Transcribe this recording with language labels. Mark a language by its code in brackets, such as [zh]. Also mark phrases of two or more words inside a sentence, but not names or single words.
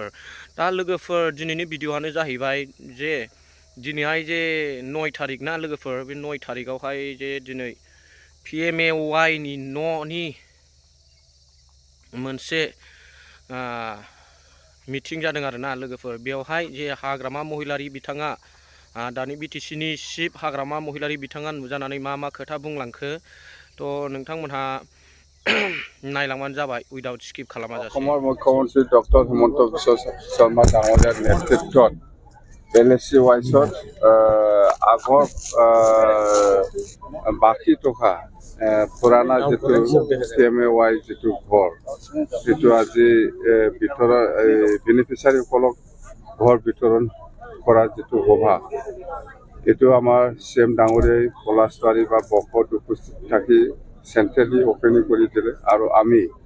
[brx] दा लोगोफोर दिनैनि भिडिअआनो जाहैबाय जे दिनैहाय जे 9 तारिख ना लोगोफोर बे 9 तारिखआवहाय जे दिनै PMAY नि न'नि मोनसे मिटिं जादों आरोना लोगोफोर। बेवहाय जे हाग्रामा महिलारि बिथाङा दानि BTC नि चिफ हाग्रामा महिलारि बिथाङा नुजानानै मा खोथा बुंलांखो थ' नोंथांमोनहा नायलांबानो जाबाय [en] without skip [brx] खालामाजासे। [as] অসমৰ মুখ্যমন্ত্ৰী ডক্টৰ হিমন্ত বিশ্ব শৰ্মা ডাঙৰীয়াৰ নেতৃত্বত LSC ৱাইছত আগৰ বাকী থকা পুৰণা যিটো PMAY যিটো ঘৰ সেইটো আজি বেনিফিচিয়াৰীসকলক ঘৰ বিতৰণ কৰা যিটো সভা এইটো আমাৰ CM ডাঙৰীয়াই পলাশবাৰী বা বকত উপস্থিত থাকি [en] centrally opening [as] কৰি দিলে আৰু আমি